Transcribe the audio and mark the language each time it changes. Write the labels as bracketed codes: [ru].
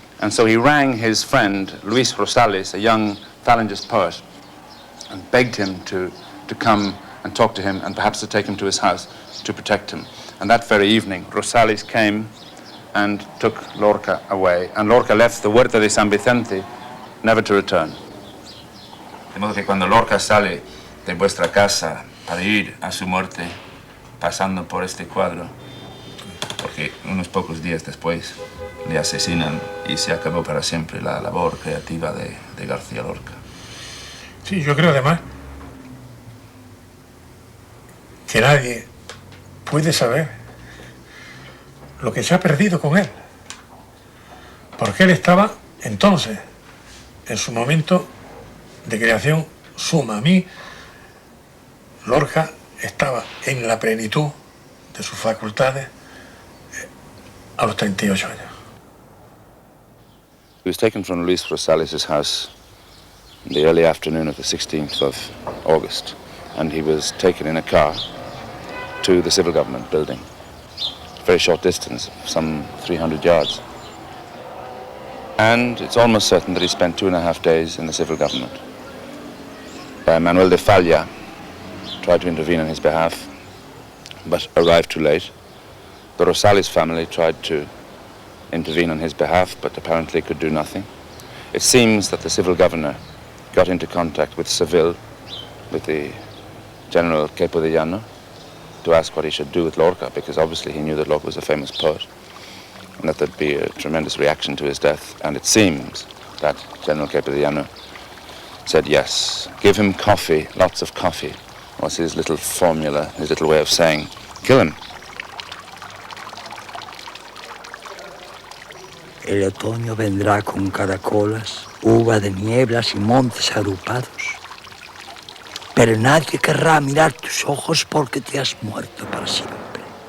[en] And so he rang his friend Luis Rosales, a young Falangist poet, and begged him to come and talk to him and perhaps to take him to his house to protect him. And that very evening, Rosales came and took Lorca away. And Lorca left the Huerta de San Vicente, never to return. [es] De modo que cuando Lorca sale de vuestra casa para ir a su muerte, pasando por este cuadro, porque unos pocos días después le asesinan y se acabó para siempre la labor creativa de García Lorca. Sí, yo creo además que nadie puede saber lo que se ha perdido con él, porque él estaba entonces en su momento de creación suma. A mí, Lorca estaba en la plenitud de sus facultades a los 38 años. [en] He was taken from Luis Rosales' house in the early afternoon of the 16th of August, and he was taken in a car to the civil government building. A very short distance, some 300 yards. And it's almost certain that he spent 2.5 days in the civil government. Manuel de Falla tried to intervene on his behalf, but arrived too late. The Rosales family tried to intervene on his behalf, but apparently could do nothing. It seems that the civil governor got into contact with Seville, with the General Queipo de Llano, to ask what he should do with Lorca, because obviously he knew that Lorca was a famous poet, and that there'd be a tremendous reaction to his death. And it seems that General Queipo de Llano said yes, give him coffee, lots of coffee, was his little formula, his little way of saying, kill him. [es] El otoño vendrá con caracolas, uva de nieblas y montes agrupados. Pero nadie querrá mirar tus ojos porque te has muerto para siempre.